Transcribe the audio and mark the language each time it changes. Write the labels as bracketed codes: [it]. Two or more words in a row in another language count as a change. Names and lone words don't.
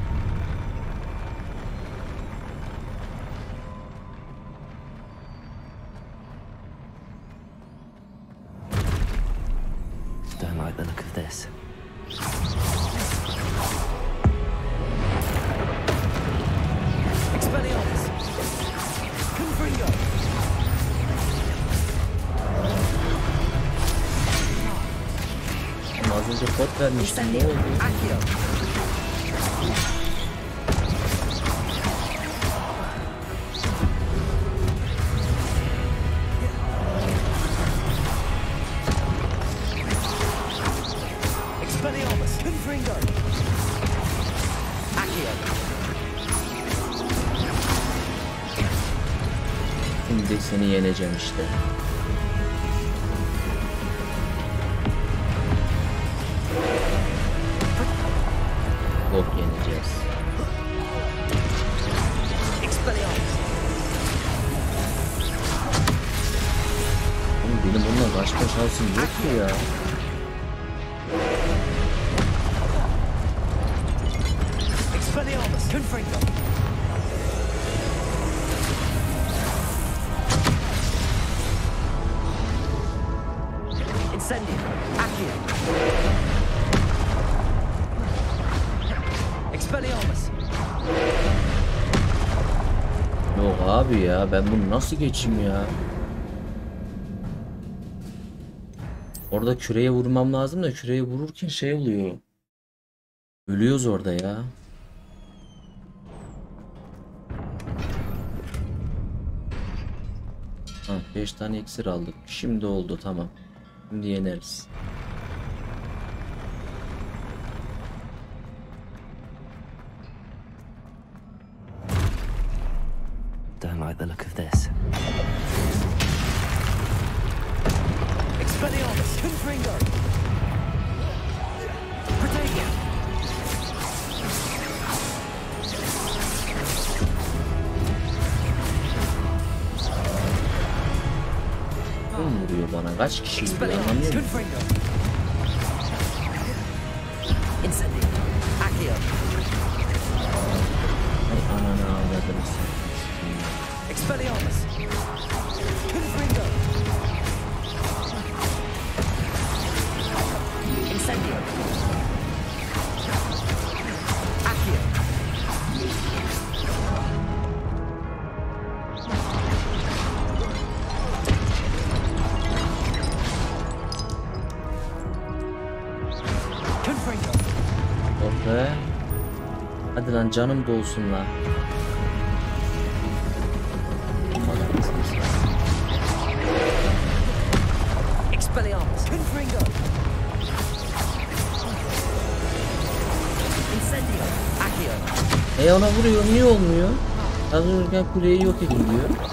[en] Don't like the look of this. Expelliarmus. Confringo. [tr] Az önce pot vermiştim, ne oldu? [en] Accio. Expelliarmus. Confringo. Accio. [tr] Şimdi seni yeneceğim işte. Bok yeneceğiz. Oğlum benim bununla başka şansım yok ki ya. [en] Expelliarmus. Confringo. Incendio. Accio. Expelliarmus. [tr] Yok abi ya, ben bunu nasıl geçeyim ya? Orada küreye vurmam lazım da küreye vururken şey oluyor. Ölüyoruz orada ya. Ha, 5 tane iksir aldık. Şimdi oldu, tamam. Şimdi yeneriz. [en] Don't like the look of this. Expelliarmus. Confringo. Protegia. [tr] Kim vuruyor bana? Kaç kişi vuruyor? Anlamıyor musun? Ay ananı ağladım sen. [en] Expelliarmus. Confringo. Incendio. Accio. Confringo. [tr] Orada. Hadi lan canım dolsun lan. [en] Expelliarmus. Confringo. Incendio. Accio. [tr] Ona vuruyor, niye olmuyor? Az önce kuleyi yok edin diyor.